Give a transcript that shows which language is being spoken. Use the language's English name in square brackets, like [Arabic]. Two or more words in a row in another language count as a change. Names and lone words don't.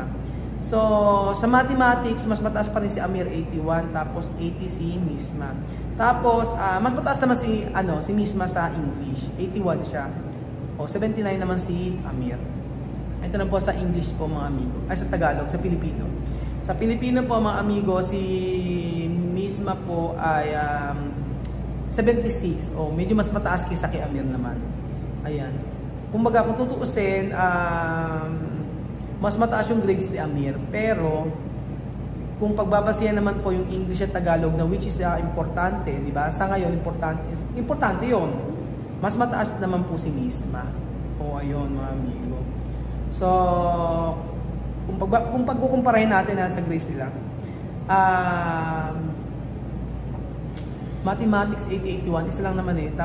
[Filipino] So, sa mathematics, mas mataas pa rin si Amir, 81, tapos 80 si Misma. Tapos, mas mataas naman si Misma sa English, 81 siya. O, 79 naman si Amir. Ito na po sa English po mga amigo, ay sa Tagalog, sa Pilipino. Sa Pilipino po mga amigo, si Misma po ay 76. O, medyo mas mataas kaysa kay Amir naman. Ayan. Kumbaga, kung tutuusin, mas mataas yung grades ni Amir. Pero, kung pagbabasihan naman po yung English at Tagalog na [English] which is [Filipino] importante, di ba? Sa ngayon, importante yun. Mas mataas naman po si Misma. O, ayun mga amigo. So, kung pagkukumparahin natin sa grades nila, mathematics 80, 81, isa lang naman eh.